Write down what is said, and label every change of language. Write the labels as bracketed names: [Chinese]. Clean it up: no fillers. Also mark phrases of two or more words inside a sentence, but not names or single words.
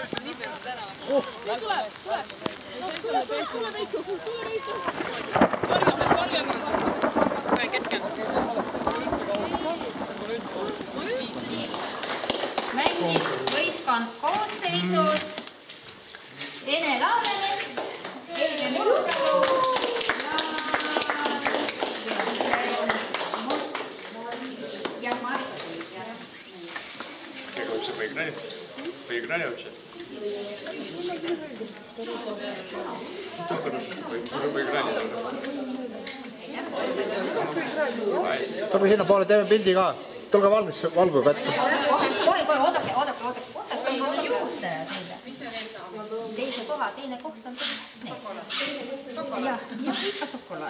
[Estonian] Mängis võistkond koosseisus Ene Laanemets, Eile Murgalu ja Marit. [Russian] Как вообще поиграли? Поиграли вообще? Ну, хорошо, что уже поиграли. [Estonian] Tulge sinna poole, teeme pildi ka. Tulge valgu kätte. Kohe, oodake. Teise koha, teine koht on ja ikka šokolaad.